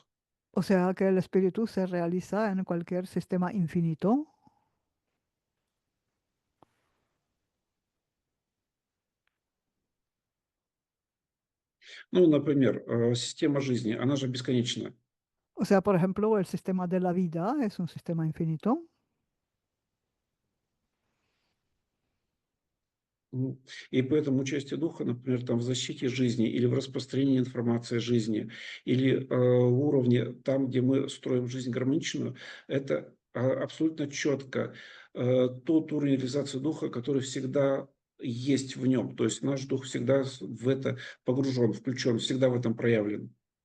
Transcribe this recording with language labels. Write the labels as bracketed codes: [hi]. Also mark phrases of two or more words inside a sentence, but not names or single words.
[es] O sea que el espíritu se realiza en cualquier sistema infinito. [ru] Ну, например, система жизни, она же бесконечна. [es] O sea, por ejemplo, el sistema de la vida es un sistema infinito. Мгм. [ru] И поэтому участие духа, например, там в защите жизни или в распространении информации о жизни, или в уровне там, где мы строим жизнь гармоничную, это абсолютно четко тот уровень реализации духа, который всегда есть в нем. То есть наш дух всегда в это погружен, включен, всегда в этом проявлен.